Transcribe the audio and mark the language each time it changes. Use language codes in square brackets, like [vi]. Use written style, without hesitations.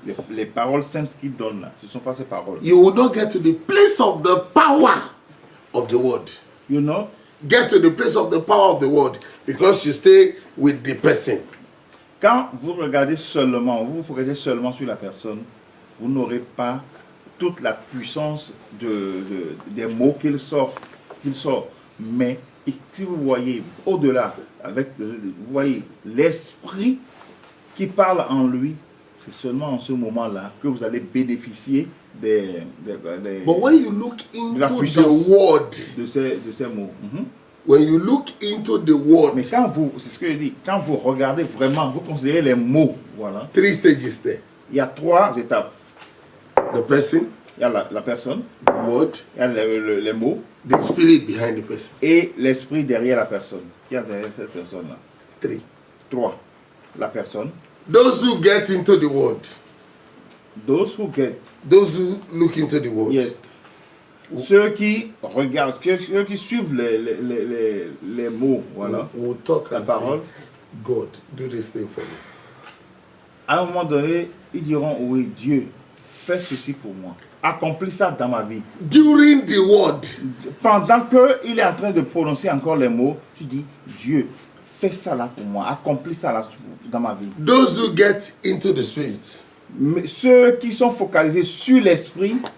[fr] Les paroles saintes qu'il donne là, ce ne sont pas ces paroles. [en] You will not get to the place of the power of the word. You know? Get to the place of the power of the word because you stay with the person. [fr] Quand vous regardez seulement, vous focalisez seulement sur la personne, vous n'aurez pas toute la puissance des mots qu'il sort. Mais si vous voyez au-delà, vous voyez l'esprit qui parle en lui, c'est seulement en ce moment-là que vous allez bénéficier [en] But when you look [fr] de la [en] into [fr] puissance [en] the word, [fr] de ces mots. [en] When you look into the word, [fr] mais c'est ce que je dis, quand vous regardez vraiment, vous considérez les mots, voilà. [en] 3 stages there. [fr] Il y a 3 étapes. [en] The person, [fr] il y a la personne, [en] the word, [fr] il y a les mots, [en] the spirit behind the person, [fr] et l'esprit derrière la personne. Qui a derrière cette personne-là? 3. La personne. [en] Those who get into the word. Those who look into the word. Yes. [fr] Ceux qui regardent, ceux qui suivent les mots, voilà, [en] we'll talk [fr] la [en] and [fr] parole, [en] say, God, do this thing for me. [fr] à un moment donné, ils diront, oui, Dieu, fais ceci pour moi. Accomplis ça dans ma vie. [en] During the word, [fr] Pendant qu'il est en train de prononcer encore les mots, tu dis, Dieu, fais ça là pour moi. Accomplis ça là dans ma vie. [en] those who get into the spirit, [fr] Mais ceux qui sont focalisés sur l'esprit,